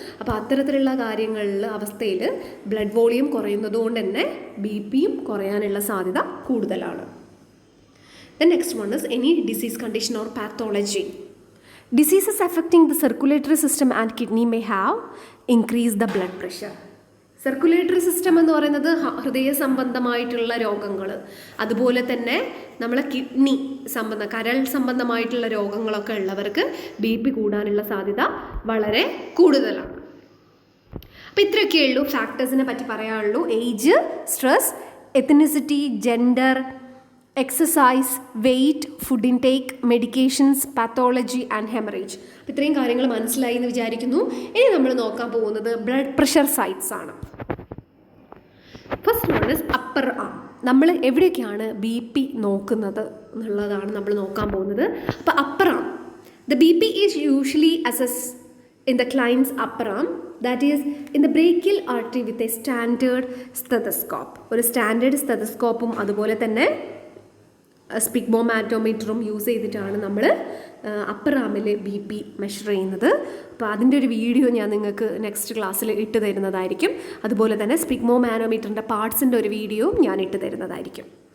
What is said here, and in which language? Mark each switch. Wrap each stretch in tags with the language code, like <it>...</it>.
<ml>അപ്പോൾ അത്തരത്തിലുള്ള അവസ്ഥയിൽ ബ്ലഡ് വോളിയം കുറയുന്നത് കൊണ്ട് തന്നെ ബി പിയും കുറയാനുള്ള സാധ്യത കൂടുതലാണ്.</ml> <en>The next one is any disease condition or pathology. Diseases affecting the circulatory system and kidney may have increased the blood pressure.</en> <ml>Circulatory system എന്ന് പറയുന്നത് ഹൃദയ സംബന്ധമായിട്ടുള്ള രോഗങ്ങൾ, അതുപോലെ തന്നെ നമ്മളെ കിഡ്നി കരൾ സംബന്ധമായിട്ടുള്ള രോഗങ്ങളൊക്കെ ഉള്ളവർക്ക് ബി പി കൂടാനുള്ള സാധ്യത വളരെ കൂടുതലാണ്. അപ്പോൾ ഇത്രയൊക്കെ ഉള്ളൂ ഫാക്ടേഴ്സിനെ പറ്റി പറയാനുള്ളൂ. Age, stress, ethnicity, gender, exercise, weight, food intake, medications, pathology and haemorrhage. അപ്പോൾ ഇത്രയും കാര്യങ്ങൾ മനസ്സിലായി എന്ന് വിചാരിക്കുന്നു. ഇനി നമ്മൾ നോക്കാൻ പോകുന്നത് ബ്ലഡ് പ്രഷർ സൈറ്റ്സ് ആണ്.</ml> <en>First one is upper arm.</en> <ml>നമ്മൾ എവിടെയൊക്കെയാണ് ബി പി നോക്കുന്നത് എന്നുള്ളതാണ് നമ്മൾ നോക്കാൻ പോകുന്നത്.</ml> <en>അപ്പോൾ upper arm, the B P is usually assess in the client's upper arm, that is in the brachial artery with a standard stethoscope.</en> <ml>ഒരു സ്റ്റാൻഡേർഡ് സ്റ്റെതസ്കോപ്പും അതുപോലെ തന്നെ സ്പിഗ്മോമാറ്റോമീറ്ററും യൂസ് ചെയ്തിട്ടാണ് നമ്മൾ അപ്പർ ആമിൽ ബി പി മെഷർ ചെയ്യുന്നത്. അപ്പോൾ അതിൻ്റെ ഒരു വീഡിയോ ഞാൻ നിങ്ങൾക്ക് നെക്സ്റ്റ് ക്ലാസ്സിൽ ഇട്ട് തരുന്നതായിരിക്കും. അതുപോലെ തന്നെ സ്പിഗ്മോമാനോമീറ്ററിൻ്റെ പാർട്സിൻ്റെ ഒരു വീഡിയോ ഞാൻ ഇട്ട് തരുന്നതായിരിക്കും.</ml>